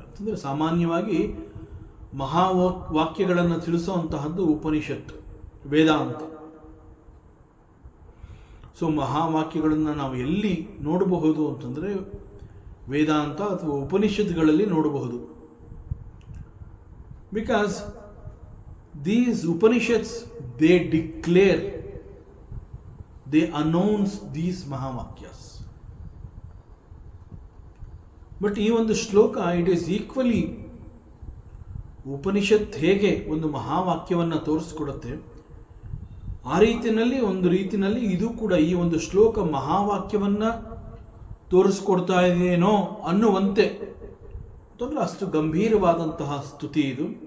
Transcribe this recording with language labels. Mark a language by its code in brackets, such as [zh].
[kn] ಅಂತಂದರೆ ಸಾಮಾನ್ಯವಾಗಿ ಮಹಾವಾಕ್ಯಗಳನ್ನು ತಿಳಿಸುವಂತಹದ್ದು ಉಪನಿಷತ್ತು, ವೇದಾಂತ. ಸೊ ಮಹಾವಾಕ್ಯಗಳನ್ನು ನಾವು ಎಲ್ಲಿ ನೋಡಬಹುದು ಅಂತಂದರೆ ವೇದಾಂತ ಅಥವಾ ಉಪನಿಷತ್ತುಗಳಲ್ಲಿ ನೋಡಬಹುದು. [en] Because these Upanishads, they declare, they announce these Mahavakyas. [kn] But ಈ ಒಂದು ಶ್ಲೋಕ [en] it is equally [kn] ಉಪನಿಷತ್ ಹೇಗೆ ಒಂದು ಮಹಾವಾಕ್ಯವನ್ನು ತೋರಿಸ್ಕೊಡುತ್ತೆ ಆ ಒಂದು ರೀತಿಯಲ್ಲಿ ಇದು ಕೂಡ ಈ ಒಂದು ಶ್ಲೋಕ ಮಹಾವಾಕ್ಯವನ್ನು ತೋರಿಸ್ಕೊಡ್ತಾ ಇದೆಯೇನೋ ಅನ್ನುವಂತೆ ತೊಂದರೆ ಅಷ್ಟು ಗಂಭೀರವಾದಂತಹ ಸ್ತುತಿ ಇದು.